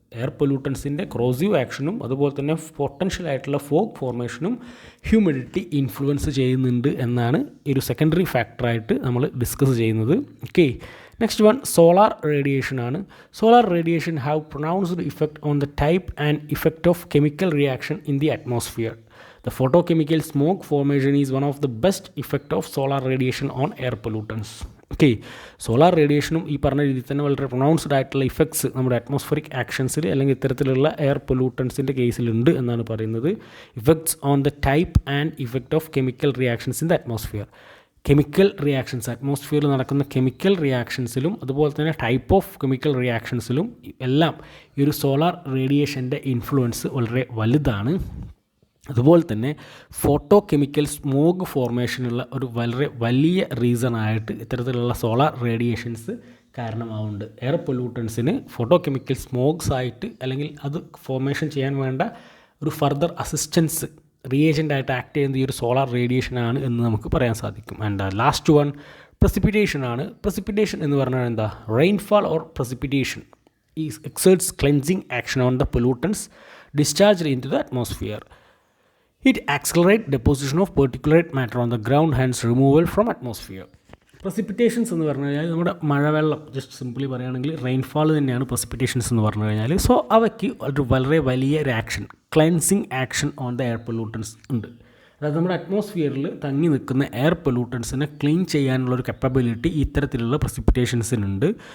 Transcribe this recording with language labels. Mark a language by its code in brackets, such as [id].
[ml] Air പൊല്യൂട്ടൻസിൻ്റെ ക്രോസീവ് ആക്ഷനും അതുപോലെ തന്നെ പൊട്ടൻഷ്യൽ ആയിട്ടുള്ള ഫോഗ് ഫോർമേഷനും ഹ്യൂമിഡിറ്റി ഇൻഫ്ലുവൻസ് ചെയ്യുന്നുണ്ട് എന്നാണ് ഒരു സെക്കൻഡറി ഫാക്ടറായിട്ട് നമ്മൾ ഡിസ്കസ് ചെയ്യുന്നത്. Okay, next one solar radiation ആണ്. [en] Solar radiation have pronounced effect on the type and effect of chemical reaction in the atmosphere. The photochemical smoke formation is one of the best effect of solar radiation on air pollutants. [ml] Okay, solar റേഡിയേഷനും ഈ പറഞ്ഞ രീതിയിൽ തന്നെ വളരെ pronounced ആയിട്ടുള്ള effects നമ്മുടെ atmospheric ആക്ഷൻസിൽ അല്ലെങ്കിൽ ഇത്തരത്തിലുള്ള air പൊല്യൂട്ടൻസിൻ്റെ കേസിലുണ്ട് എന്നാണ് പറയുന്നത്. [en] Effects on the type and effect of chemical reactions in the atmosphere. [ml] Chemical reactions, അറ്റ്മോസ്ഫിയറിൽ നടക്കുന്ന കെമിക്കൽ റിയാക്ഷൻസിലും അതുപോലെ തന്നെ ടൈപ്പ് ഓഫ് കെമിക്കൽ റിയാക്ഷൻസിലും എല്ലാം ഈ ഒരു സോളാർ റേഡിയേഷൻ്റെ ഇൻഫ്ലുവൻസ് വളരെ വലുതാണ്. അതുപോലെ തന്നെ ഫോട്ടോ കെമിക്കൽ സ്മോഗ് ഫോർമേഷനുള്ള ഒരു വളരെ വലിയ റീസണായിട്ട് ഇത്തരത്തിലുള്ള solar radiations കാരണമാവുന്നുണ്ട്. Air പൊല്യൂട്ടൻസിന് photo chemical സ്മോഗ്സ് ആയിട്ട് അല്ലെങ്കിൽ അത് ഫോർമേഷൻ ചെയ്യാൻ വേണ്ട ഒരു ഫർദർ അസിസ്റ്റൻസ് റിയേജൻ്റായിട്ട് ആക്ട് ചെയ്യുന്നത് ഈ ഒരു സോളാർ റേഡിയേഷനാണ് എന്ന് നമുക്ക് പറയാൻ സാധിക്കും. ആൻഡ് ലാസ്റ്റ് വൺ പ്രസിപ്പിറ്റേഷൻ ആണ്. പ്രസിപ്പിറ്റേഷൻ എന്ന് പറഞ്ഞാൽ എന്താ? [en] Rainfall or precipitation is exerts cleansing action on the pollutants discharged in to the atmosphere. It accelerates deposition of particulate matter on the ground, hence removal from atmosphere. [ml] പ്രസിപ്പിറ്റേഷൻസ് എന്ന് പറഞ്ഞു കഴിഞ്ഞാൽ നമ്മുടെ മഴവെള്ളം, just simply പറയുകയാണെങ്കിൽ rainfall തന്നെയാണ് പ്രസിപ്പിറ്റേഷൻസ് എന്ന് പറഞ്ഞു കഴിഞ്ഞാൽ. സോ അവയ്ക്ക് ഒരു വളരെ വലിയ ഒരു action, cleansing action on the air pollutants ഉണ്ട്. അതായത് നമ്മുടെ അറ്റ്മോസ്ഫിയറിൽ തങ്ങി നിൽക്കുന്ന എയർ പൊല്യൂട്ടൻസിനെ ക്ലീൻ ചെയ്യാനുള്ളൊരു കപ്പാബിലിറ്റി ഇത്തരത്തിലുള്ള പ്രസിപ്പിറ്റേഷൻസിനുണ്ട്.